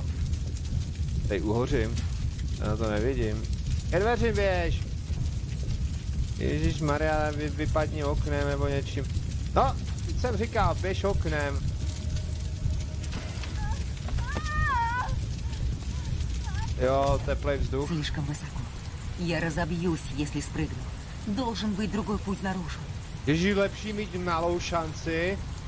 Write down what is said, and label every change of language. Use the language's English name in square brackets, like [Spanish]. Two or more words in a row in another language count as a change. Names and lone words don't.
[Czech] Tady uhořím. Já to nevidím. Ke dveřím běž! Ježišmarja, vypadni oknem nebo něčím. No, jsem říkal, běž oknem. Jo, teplej vzduch. [Russian] Слишком высоко. Я разобьюсь, если спрыгну. Должен быть другой путь наружу. [Czech] Ježí, lepší mít malou šanci.